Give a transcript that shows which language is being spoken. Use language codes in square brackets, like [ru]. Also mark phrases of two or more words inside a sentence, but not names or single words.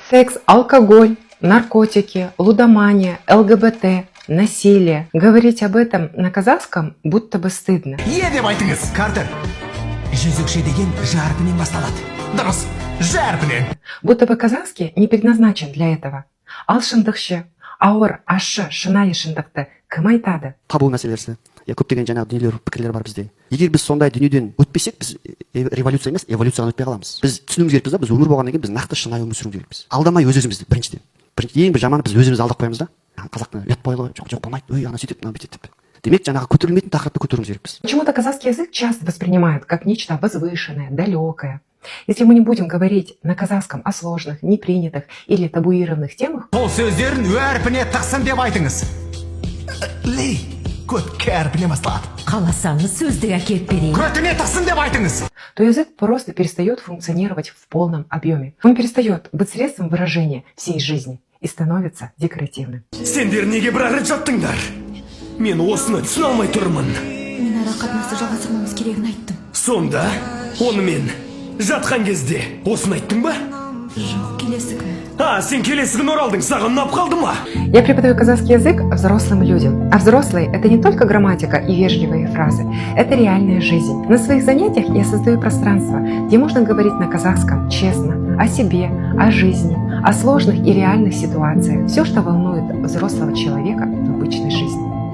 [ru] Секс, алкоголь, наркотики, лудомания, ЛГБТ, насилие. Говорить об этом на казахском будто бы стыдно. [kk] Деп айтыңыз, Картер. Жезөкше деген жарпінен басталады. Дұрыс, жарпінен. [ru] Будто бы казахский не предназначен для этого. [kk] Ал шындықшы, ауыр, ащы, шынайы шындықты кім айтады? Табу мәселесі. Көптеген жаңағы дүниелер, пікірлер бар бізде. Егер біз сондай дүниеден өтпесек, біз революция емес, эволюциядан өтпей қаламыз. Біз түсінуіміз керекпіз да, біз өмір болғаннан кейін біз нақты шынайы өмір сүруіміз керекпіз. Алдамай өз-өзімізді біріншіден. Ең бір жаманы біз өзімізді алдап қоямыз да. Қазақтың ұят бойлы, жоқ болмайды, ана сөйтеді, мына бүйтеді деп. Демек, жаңағы көтерілмейтін тақырыпты көтеруіміз керекпіз. [ru] Почему-то казахский язык часто воспринимают как нечто возвышенное, далекое. Если мы не будем говорить на казахском о сложных, непринятых или табуированных темах, [kk] Сол сөздерін өрпіне тықсын деп айтыңыз. Лей, көтке әрпіне басталады. Қаласаңыз сөздік әкеп берейін. Көтіне тықсын деп айтыңыз. [ru] то язык просто перестает функционировать в полном объеме. Он перестает быть средством выражения всей жизни и становится декоративным. [kk] Сендер неге бір ары жаттыңдар? Мен осыны түсіне алмай тұрмын. Мен ара қатынасты жалғастырмамыз керегін айттым. Сонда, оны мен жатқан кезде осыны айттың ба? Жоқ, келесі күні. Сен келесі күні оралдың, саған ұнап қалды ма? [ru] Я преподаю казахский язык взрослым людям. А взрослые – это не только грамматика и вежливые фразы, это реальная жизнь. На своих занятиях я создаю пространство, где можно говорить на казахском честно, о себе, о жизни, о сложных и реальных ситуациях. Все, что волнует взрослого человека в обычной жизни.